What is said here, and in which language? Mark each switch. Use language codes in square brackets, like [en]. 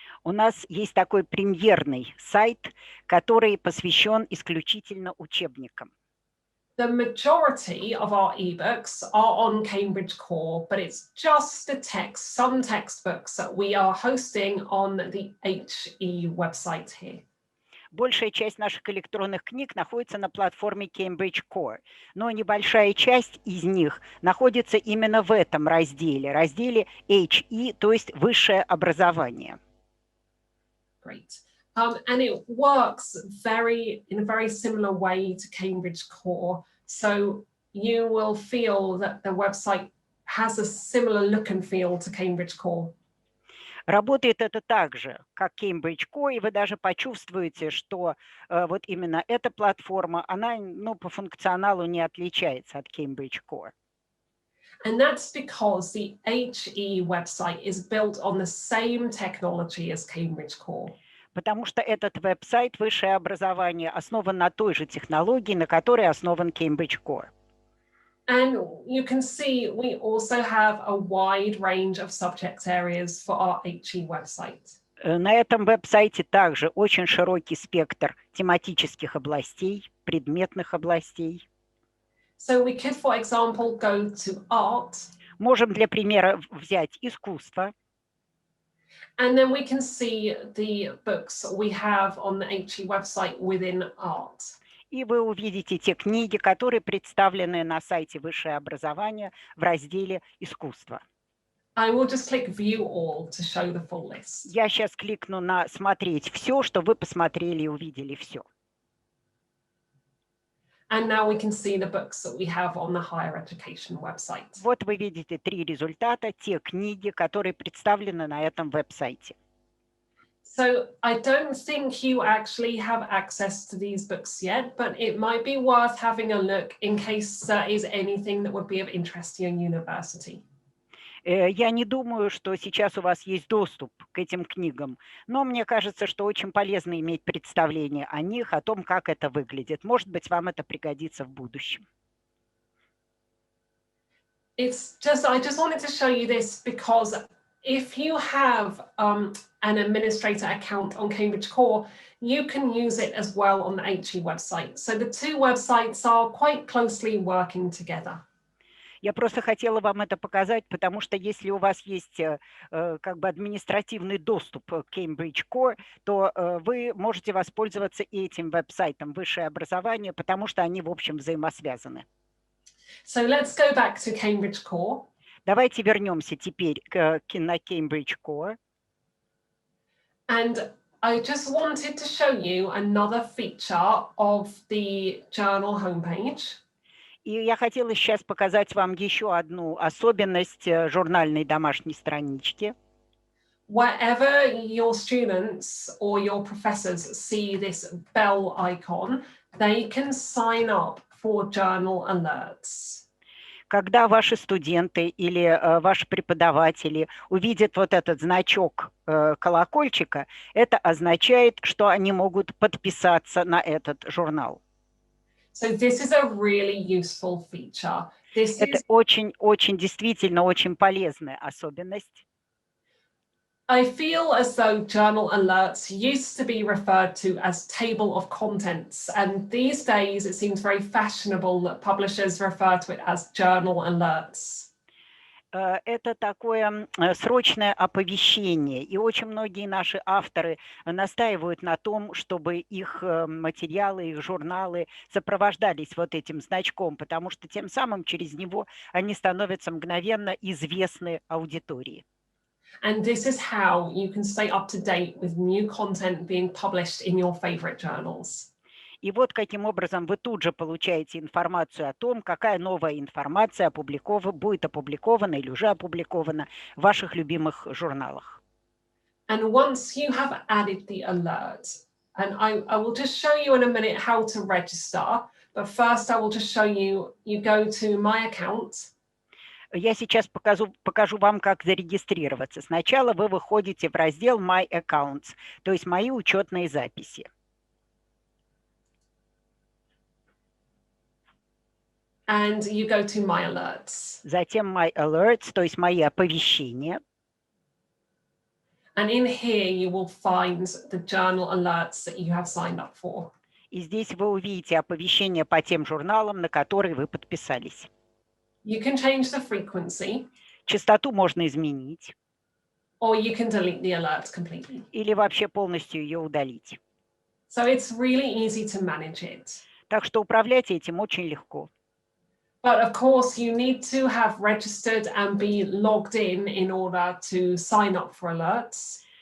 [ru] У нас есть такой премьерный сайт, который посвящен исключительно учебникам. [en] The majority of our ebooks are on Cambridge Core, but it's just the text, some textbooks that we are hosting on the HE website here. [ru] Большая часть наших электронных книг находится на платформе Cambridge Core, но небольшая часть из них находится именно в этом разделе HE, то есть высшее образование. [en] Great. And it works in a very similar way to Cambridge Core. So you will feel that the website has a similar look and feel to Cambridge Core. [ru] Работает это так же, как Cambridge Core, и вы даже почувствуете, что вот именно эта платформа, она по функционалу не отличается от Cambridge Core. [en] And that's because the HE website is built on the same technology as Cambridge Core. [ru] Потому что этот веб-сайт «Высшее образование» основан на той же технологии, на которой основан Cambridge Core. [en] And you can see we also have a wide range of subject areas for our HE website. [ru] На этом веб-сайте также очень широкий спектр тематических областей, предметных областей. [en] So we could, for example, go to art. [ru] Можем для примера взять искусство. [en] And then we can see the books we have on the HE website within art. [ru] И вы увидите те книги, которые представлены на сайте «Высшее образование» в разделе «Искусство». [en] I will just click View All to show the full list. [ru] Я сейчас кликну на «Смотреть все», чтобы вы посмотрели и увидели все. [en] And now we can see the books that we have on the higher education website. [ru] Вот вы видите 3 результата, те книги, которые представлены на этом веб-сайте. [en] So I don't think you actually have access to these books yet, but it might be worth having a look in case there is anything that would be of interest to your university. [ru] Я не думаю, что сейчас у вас есть доступ к этим книгам, но мне кажется, что очень полезно иметь представление о них, о том, как это выглядит. Может быть, вам это пригодится в будущем. [en] I just wanted to show you this because if you have an administrator account on Cambridge Core, you can use it as well on the HE website. So the two websites are quite closely working together. [ru] Я просто хотела вам это показать, потому что если у вас есть как бы административный доступ к Cambridge Core, то вы можете воспользоваться и этим веб-сайтом «Высшее образование», потому что они, в общем, взаимосвязаны. [en] So let's go back to Cambridge Core. [ru] Давайте вернемся теперь на Cambridge Core. [en] And I just wanted to show you another feature of the journal homepage. [ru] И я хотела сейчас показать вам еще одну особенность журнальной домашней странички. [en] Wherever your students or your professors see this bell icon, they can sign up for journal alerts. [ru] Когда ваши студенты или ваши преподаватели увидят вот этот значок колокольчика, это означает, что они могут подписаться на этот журнал. [en] So this is a really useful feature. [ru] Это очень действительно очень полезная особенность. [en] I feel as though journal alerts used to be referred to as table of contents, and these days it seems very fashionable that publishers refer to it as journal alerts. [ru] Это такое срочное оповещение, и очень многие наши авторы настаивают на том, чтобы их материалы, их журналы сопровождались вот этим значком, потому что тем самым через него они становятся мгновенно известны аудитории. [en] And this is how you can stay up to date with new content being published in your favorite journals. [ru] И вот каким образом вы тут же получаете информацию о том, какая новая информация будет опубликована или уже опубликована в ваших любимых журналах. [en] And once you have added the alert, and I will just show you in a minute how to register, but first I will just show you go to my account. [ru] Я сейчас покажу вам, как зарегистрироваться. Сначала вы выходите в раздел My Accounts, то есть мои учетные записи. [en] and you go to My Alerts. [ru] Затем My Alerts, то есть мои оповещения. [en] And in here you will find the journal alerts that you have signed up for. [ru] И здесь вы увидите оповещения по тем журналам, на которые вы подписались. [en] You can change the frequency. [ru] Частоту можно изменить. [en] Or you can delete the alert completely. [ru] Или вообще полностью ее удалить. [en] So it's really easy to manage it. [ru] Так что управлять этим очень легко. [en] But of course, you need to have registered and be logged in order to sign up for alerts.